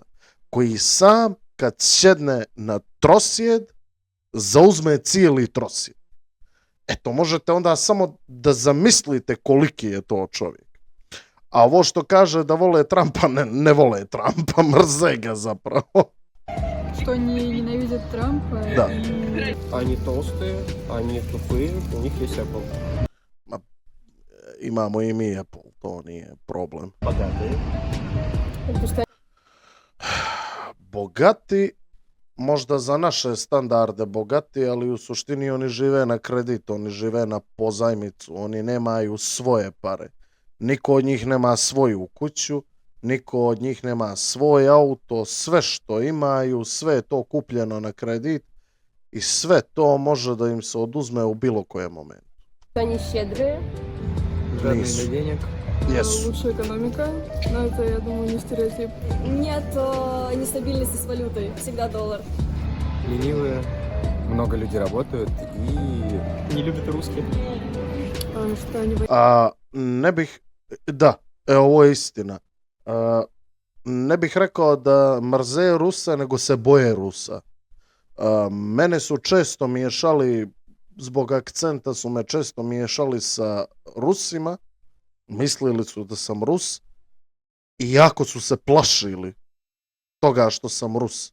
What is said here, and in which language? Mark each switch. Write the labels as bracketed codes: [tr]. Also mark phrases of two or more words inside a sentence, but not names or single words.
[sr] Koji sam kad sjedne na trosjed, zauzme cijeli trosjed. Eto, možete onda samo da zamislite koliki je to čovjek. A ovo što kaže da vole Trumpa, ne vole Trumpa, mrze ga zapravo. [ru] Что они ненавидят Трампа. Да. И... Они толстые, они тупые, у них есть Apple. [sr] Imamo i mi Apple, to nije problem. [ru] Богатые. [sr] Bogati, možda za naše standarde bogati, ali u suštini oni žive na kredit, oni žive na pozajmicu, oni nemaju svoje pare. Niko od njih nema svoju kuću, niko od njih nema svoj auto, sve što imaju, sve je to kupljeno na kredit i sve to može da im se oduzme u bilo kojem momentu. [ru] Они щедрые. Жадные [sr] Nisu. [ru] до денег. [sr] Jesu. [ru] Лучшая экономика. Но это, я думаю, не стереотип. Нет нестабильности с валютой. Всегда доллар. Ленивые. Много людей работают и не любят русских. Что они [sr] Ne bih, da, ovo je istina. Ne bih rekao da mrze Rusa, nego se boje Rusa. Mene su često miješali, zbog akcenta su me često miješali sa Rusima, mislili su da sam Rus i jako su se plašili toga što sam Rus.